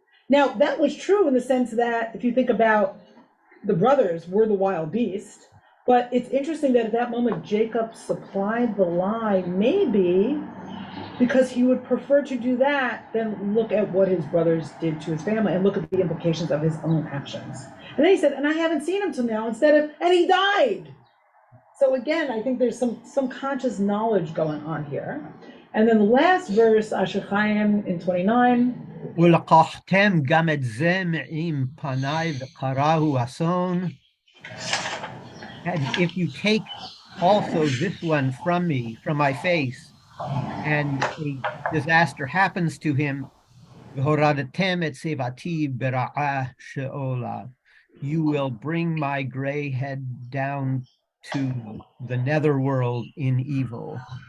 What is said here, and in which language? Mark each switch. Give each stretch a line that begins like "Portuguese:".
English: Now, that was true in the sense that if you think about the brothers were the wild beast, but it's interesting that at that moment, Jacob supplied the lie, maybe because he would prefer to do that than look at what his brothers did to his family and look at the implications of his own actions. And then he said, and I haven't seen him till now, and he died. So again, I think there's some conscious knowledge going on here. And then the last verse, Asher Chaim in 29.
Hebrew: ולקחתם גם את זה מעם פניי וקראו אסון.
English: And if you take also this one from me, from my face, and a disaster happens to him,
Hebrew: והורדתם את שיבתי ברעה שאולה,
English: you will bring my gray head down to the netherworld in evil.